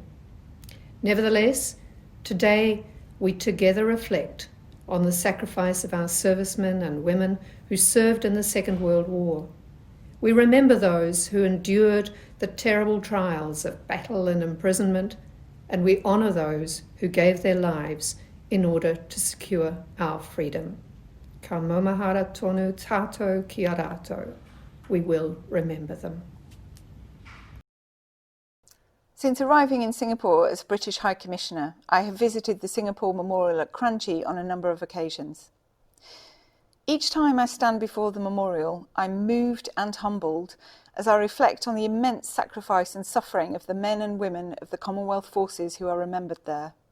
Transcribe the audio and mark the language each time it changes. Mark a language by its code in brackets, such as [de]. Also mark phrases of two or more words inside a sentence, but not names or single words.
[en] Nevertheless, today we together reflect on the sacrifice of our servicemen and women who served in the Second World War. We remember those who endured the terrible trials of battle and imprisonment, and we honour those who gave their lives in order to secure our freedom. [mi] Ka maumahara tonu tātou ki a rātou. [en] We will remember them. Since arriving in Singapore as British High Commissioner, I have visited the Singapore Memorial at Kranji on a number of occasions. Each time I stand before the memorial, I'm moved and humbled as I reflect on the immense sacrifice and suffering of the men and women of the Commonwealth forces who are remembered there.